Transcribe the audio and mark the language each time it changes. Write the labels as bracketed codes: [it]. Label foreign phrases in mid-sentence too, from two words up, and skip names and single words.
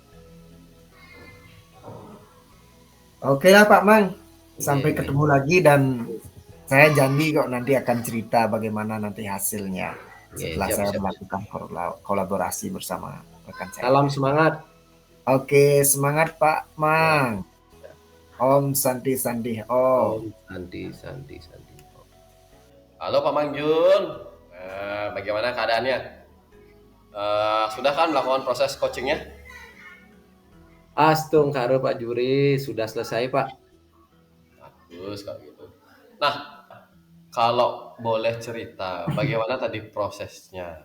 [id] Oke lah Pak Mang, sampai Oke. ketemu lagi, dan saya janji kok nanti akan cerita bagaimana nanti hasilnya setelah Siap, saya siap. melakukan kolaborasi bersama rekan saya. Salam semangat. Oke, semangat Pak Mang. [sa] Om Santi Santi Om. Om Santi Santi Santi. [id] Halo Pak Mangjun, bagaimana keadaannya? Sudah kan melakukan proses coachingnya? Astung karo Pak Juri, sudah selesai Pak. Bagus kalau gitu. Nah, kalau boleh cerita, bagaimana tadi prosesnya?